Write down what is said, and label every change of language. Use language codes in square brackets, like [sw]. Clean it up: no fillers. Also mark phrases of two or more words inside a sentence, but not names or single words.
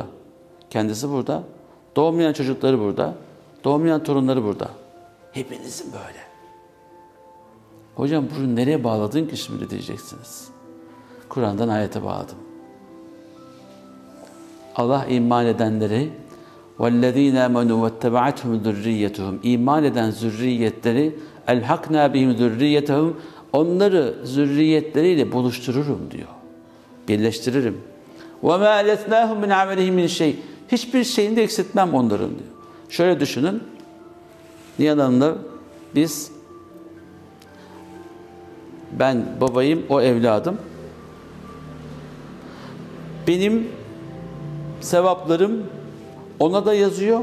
[tr] Kendisi burada. Doğmayan çocukları burada. Doğmayan torunları burada. Hepinizin böyle. Hocam bunu nereye bağladın ki şimdi diyeceksiniz. Kur'an'dan ayete bağladım. Allah iman edenleri [ar] وَالَّذ۪ينَ آمَنُوا وَاتَّبَعَتْهُمْ ذُرِّيَّتُهُمْ [tr] İman eden zürriyetleri [ar] اَلْحَقْنَا بِهِمْ ذُرِّيَّتَهُمْ [tr] Onları zürriyetleriyle buluştururum diyor. Birleştiririm. [ar] وَمَا أَلَتْنَاهُمْ مِنْ عَمَلِهِمْ مِنْ şey. [tr] Hiçbir şeyini de eksiltmem onların diyor. Şöyle düşünün. Nihan Hanım'la ben babayım, o evladım. Benim sevaplarım ona da yazıyor.